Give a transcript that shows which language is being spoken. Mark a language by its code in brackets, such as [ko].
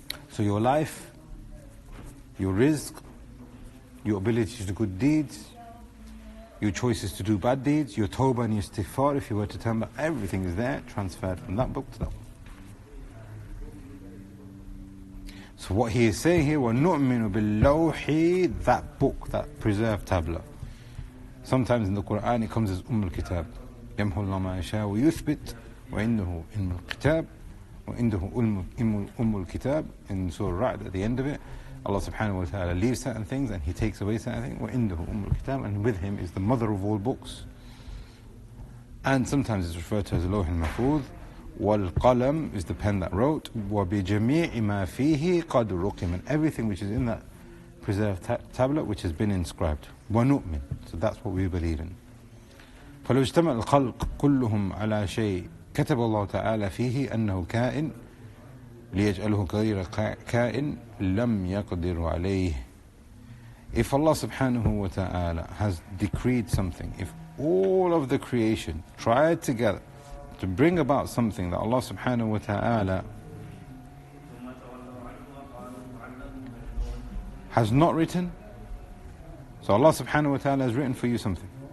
[en] So your life, your rizq, your ability to do good deeds, your choices to do bad deeds, your tawbah and your istighfar, if you were to turn back, everything is there, transferred from that book to that book. So what he is saying here, [ar] وَنُؤْمِنُ بِاللَّوْحِ, [en] that book, that preserved tablet. Sometimes in the Quran it comes as al-Kitab. [ar] يَمْحُ اللَّهُ مَا يَشَاءُ وَيُثْبِتُ وَعِنْدَهُ الْكِتَابُ وَعِنْدَهُ al-Kitab. [en] In Surah Ra'd, at the end of it, Allah subhanahu wa ta'ala leaves certain things and He takes away certain things. وَإِنْدَهُ al-Kitab, and with Him is the mother of all books. And sometimes it's referred to as Lawh al-Mahfuz. وَالْقَلَمْ is the pen that wrote. [ar] وَبِجَمِيعِ مَا فِيهِ قَدْ رُقِمَ, [en] and everything which is in that preserved tablet which has been inscribed. وَنُؤْمِن, so that's what we believe in. [ar] فَلَوْ اجْتَمَعَ الْخَلْقُ كُلُّهُمْ عَلَى شَيْءٍ كتب الله تعالى فيه أنه كائن ليجعله غير كائن لم يقدر عليه. [en] If Allah subhanahu wa ta'ala has decreed something, if all of the creation tried together to bring about something that Allah subhanahu wa ta'ala has not written, so Allah subhanahu wa ta'ala has written for you something.